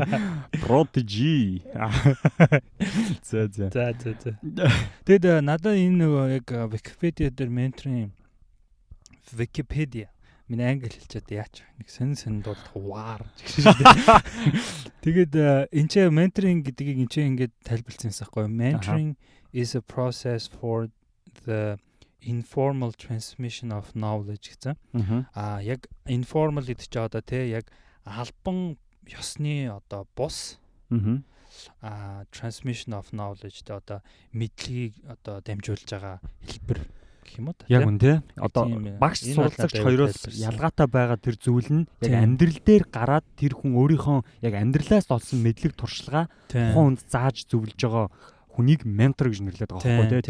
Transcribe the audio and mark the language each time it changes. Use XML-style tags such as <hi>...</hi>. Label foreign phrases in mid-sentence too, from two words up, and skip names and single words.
<mn>Protege. За. Тэгэд надад энэ нөгөө яг Wikipedia дээр менторын Wikipedia миний англи хэлчихэд яач нэг сонин дуудах ваар гэж шүү дээ. Тэгээд энэ ч менторинг гэдгийг энэ ч ингэж тайлбарлсан юм байна.</mn> <en>Mentoring is a process for the informal transmission of knowledge гэсэн.</en> <mn>Яг informal гэдэг чинь одоо тий яг албан ёсны одоо бус</mn> <en>transmission of knowledge</en> <mn>тэ одоо мэдлэгийг одоо дамжуулж байгаа хэлбэр гэх юм уу та. Яг үн тий. Одоо багш суралцагч хоёроос ялгаатай байгаа тэр зүйл нь яг амьдрал дээр гараад тэр хүн өөрийнхөө яг амьдралаас олсон мэдлэг туршлагаа тухайн хүнд зааж зөвлөж байгаа хүнийг ментор гэж нэрлэдэг байгаа байхгүй тий.</mn>